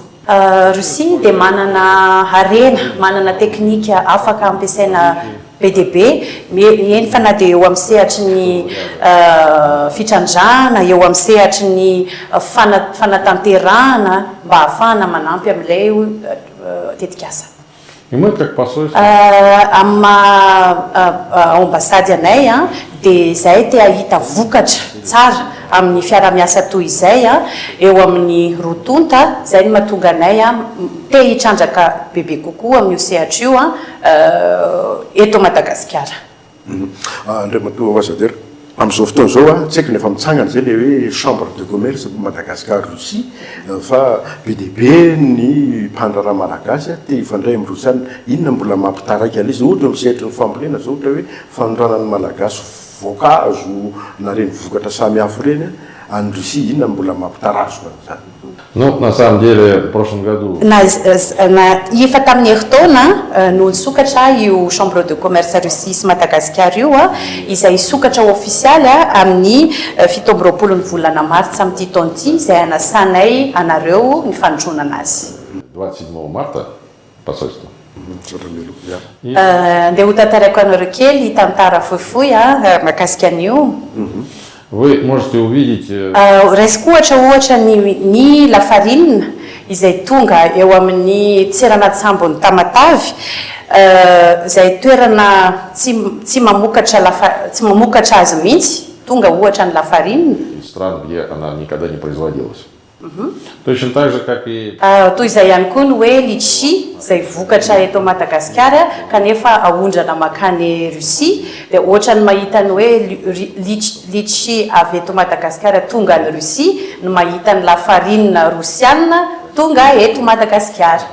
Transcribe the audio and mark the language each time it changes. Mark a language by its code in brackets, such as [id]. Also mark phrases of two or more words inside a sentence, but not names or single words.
[mg] Rosia dia manana arena, manana teknika afaka ampiasaina be dia be, eny fa na dia eo amin'ny sehatry ny fitrandrahana, eo amin'ny sehatry ny fanatanterahana mba ahafahana manampy amin'ilay tetikasa. [ru] и мы как посольство, [mg] Ambasady anay dia zahay te ahita vokatra tsara amin'ny fiaramiasa toy izay eo amin'ny rotonta izay ny mahatonga anay te hitrandraka bebe kokoa amin'io sehatra io eto Madagasikara. Andriamato Ambassadeur, amin'izao fotoana zao tsy haiko nefa mitsangana zay le hoe [fr] chambre de commerce [mg] Madagasikara Rosia fa be dia be ny mpandraraha malagasy te hifandray amin'ny rosiana. Inona mbola mampitaraiky an'izy ohatra misehatra ny fambolena zao ohatra hoe fanondranan'ny malagasy voankazo na reny vokatra samy hafa reny any Rosia, inona mbola mampitarazo zany. [ru] ну, на самом деле, в прошлом году [mg] Efa tamin'ny herintaona no nisokatra io [fr] chambre de commerce [mg] Rosia sy Madagasikara io izay sokatra ofisialy amin'ny 17 ny volana martsa amin'ity taona ity izay anasanay anareo ny fanondronana azy. [ru] 27 марта посольство. [mg] Andeha ho tantaraiko anareo kely tantara fohifohy mahakasika an'io. [ru] Вы можете увидеть [mg] Raisiko ohatra ny lafarinina izay tonga eo amin'ny tseranatsambo ny Tamatavy izay toerana tsy mamokatra azy mihitsy tonga ohatra ny lafarinina. [ru] стран, где она никогда не производилась. Точно так же, как и [mg] Toy izay ihany koa ny hoe litchi izay vokatra eto Madagasikara kanefa ahondrana makany Rosia dia ohatra ny mahita ny hoe litchi avy eto Madagasikara tonga ny Rosia no mahita ny lafarinina rosiana tonga eto Madagasikara.